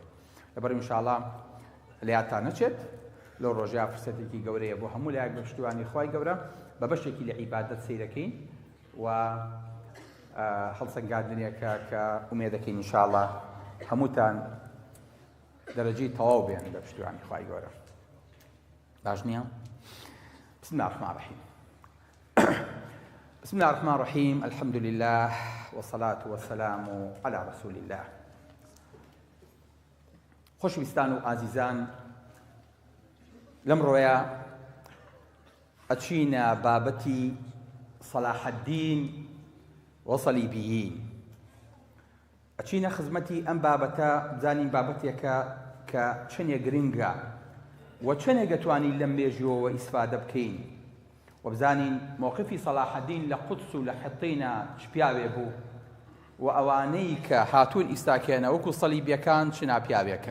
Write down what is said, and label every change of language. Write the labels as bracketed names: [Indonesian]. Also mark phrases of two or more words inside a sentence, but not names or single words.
[Central Kurdish] لەبەر ئینشاءڵڵا لەیادتان نەچێت لەو ڕۆژەیە فرسەتێکی گەورەیە بۆ هەموو لایەک بە پشتیوانی خوای گەورە بە بەشێکی لە عیبادەت سەیرەکەین و هەڵسەنگاندنێکە کە ئومێدەکەین ئینشاءڵڵا هەمووتان دەرەجەی تەواو بێن بە پشتیوانی خوای گەورە. باش نییە؟ [Arabic] بسم الله الرحمن الرحیم. بسم الله الرحمن الرحیم. الحمد لله والصلاة والسلام على رسول الله. [Central Kurdish] خۆشەویستان و ئازیزان، لەم ڕۆیە ئەچینە بابەتی صلاح الدین وصلیبیین. ئەچینە خزمەتی ئەم بابەتە بزانین بابەتێکە کە چەندێک گرنگە و چەندێک دەتوانین لەم مێژیەوە ئیسفادە بکەین و بزانین موقفی صلاح الدین لە قودس و لە حطینە چ پیاوێ بوو و ئەوانەی کە هاتوون ئیستاکێنە وەکو سەلیبیەکان چ ناپیاوێکن.